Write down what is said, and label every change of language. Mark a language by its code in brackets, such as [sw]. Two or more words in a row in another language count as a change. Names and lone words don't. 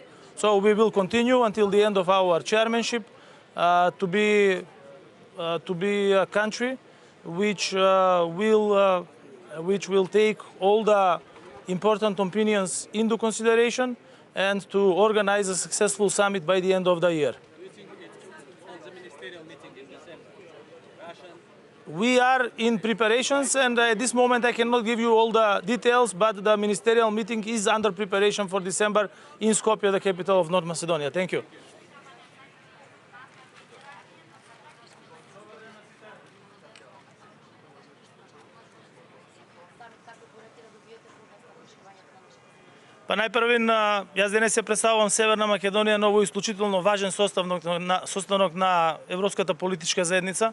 [en] So we will continue until the end of our chairmanship to be a country which will take all the important opinions into consideration and to organize a successful summit by the end of the year. We are in preparations, and at this moment I cannot give you all the details, but the ministerial meeting is under preparation for December in Skopje, the capital of North Macedonia. Thank you. [mk] Па најпрвен, јас денес се представувам Северна Македонија, ново исклучително важен составок на Европската политичка заедница.